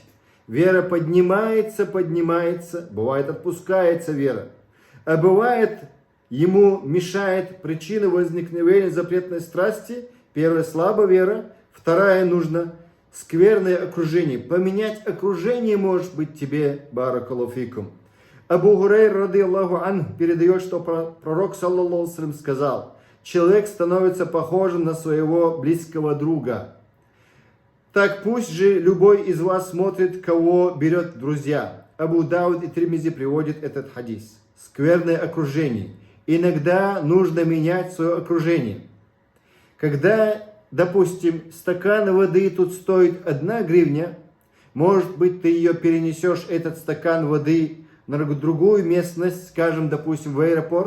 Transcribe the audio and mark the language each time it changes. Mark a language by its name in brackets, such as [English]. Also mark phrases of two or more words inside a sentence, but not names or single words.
[Russian] Вера поднимается, бывает отпускается вера. А бывает ему мешает причина возникновения запретной страсти. Первая слабая вера, вторая нужно скверное окружение. Поменять окружение может быть тебе, [Arabic] بارك الله فيكم. [Russian] Абу Гурейра [Arabic] رضي الله عنه [Russian] передает, что пророк [Arabic] صلى الله عليه وسلم [Russian] сказал, человек становится похожим на своего близкого друга. Так пусть же любой из вас смотрит, кого берет в друзья. Абу Дауд и Тирмизи приводит этот хадис. Скверное окружение. Иногда нужно менять свое окружение. Когда, допустим, стакан воды тут стоит 1 гривня, может быть, ты ее перенесешь, этот стакан воды, на другую местность, скажем, допустим, в аэропорт.